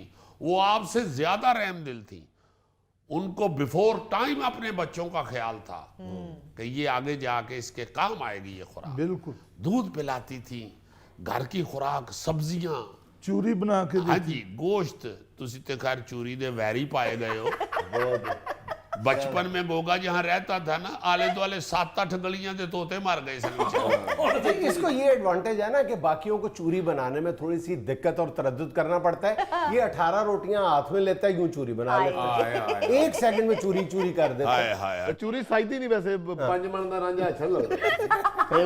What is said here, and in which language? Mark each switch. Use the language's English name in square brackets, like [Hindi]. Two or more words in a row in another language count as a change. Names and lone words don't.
[Urdu] وہ آپ سے زیادہ رحم دل تھیں. ان کو [English] before time [Urdu] اپنے بچوں کا خیال تھا کہ یہ آگے جا کے اس کے کام آئے گی یہ خوراک. بالکل. دودھ پلاتی تھی، گھر کی خوراک، سبزیاں، چوری بنا کے ہاں جی گوشت. [Punjabi] تسی تے خیر چوری دے ویری پائے گئے ہو. [Urdu] بچپن میں گوگا جہاں رہتا تھا نا [Punjabi] آلے دوالے 7-8 گلیاں دے طوطے مار گئے سن. [Urdu] اس کو یہ ایڈوانٹیج ہے نا کہ باقیوں کو چوری بنانے میں تھوڑی سی دقت اور تردد کرنا پڑتا ہے. یہ 18 روٹیاں ہاتھ میں لیتا ہے یوں چوری بنا لیتا ہے. 1 سیکنڈ میں چوری کر دیتا ہے. [Punjabi] چوری سائدی نہیں ویسے 5 من دا رانجھا [Urdu] اچھا لگتا ہے.